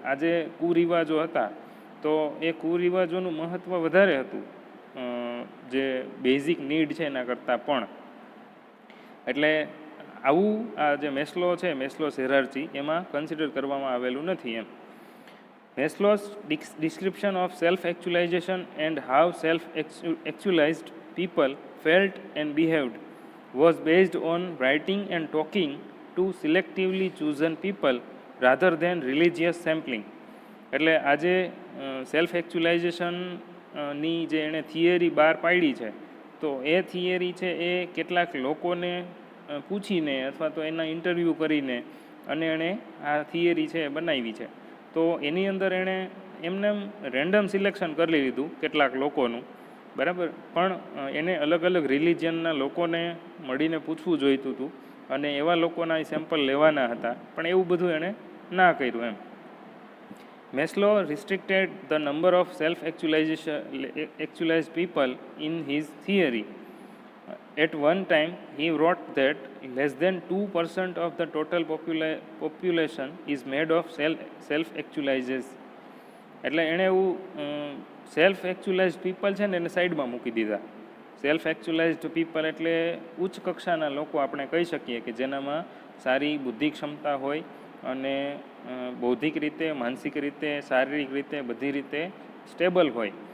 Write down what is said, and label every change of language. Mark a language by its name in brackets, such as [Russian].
[Gujarati] આ જે કુરિવાજો હતા તો એ કુરિવાજોનું મહત્ત્વ વધારે હતું જે બેઝિક નીડ છે એના કરતાં પણ. એટલે આવું આ જે મેસ્લો છે, મેસ્લોસ હિરાર્ચી, એમાં કન્સિડર કરવામાં આવેલું નથી એમ. [English] Maslow's description of self-actualization and how self-actualized people felt and behaved was based on writing and talking to selectively chosen people rather than religious sampling. [Gujarati] એટલે આજે સેલ્ફ એક્ચ્યુલાઇઝેશનની જે એણે થિયરી બહાર પાડી છે, તો એ થિયરી છે એ કેટલાક લોકોને પૂછીને અથવા તો એના ઇન્ટરવ્યૂ કરીને અને એણે આ થિયરી છે એ બનાવી છે. તો એની અંદર એણે એમને રેન્ડમ સિલેક્શન કરી લીધું કેટલાક લોકોનું, બરાબર, પણ એને અલગ અલગ રિલિજનના લોકોને મળીને પૂછવું જોઈતું હતું અને એવા લોકોના સેમ્પલ લેવાના હતા, પણ એવું બધું એણે ના કર્યું એમ. [English] Maslow restricted the number of self-actualized people in his theory. At one time, he wrote that less than 2% of the total population is made of self-actualized. [Gujarati] એટલે એણે એવું સેલ્ફ એક્ચ્યુલાઇઝડ પીપલ છે ને એને સાઈડમાં મૂકી દીધા. સેલ્ફ એક્ચ્યુલાઇઝડ પીપલ એટલે ઉચ્ચ કક્ષાના લોકો આપણે કહી શકીએ કે જેનામાં સારી બુદ્ધિ ક્ષમતા હોય અને બૌદ્ધિક રીતે, માનસિક રીતે, શારીરિક રીતે, બધી રીતે સ્ટેબલ હોય.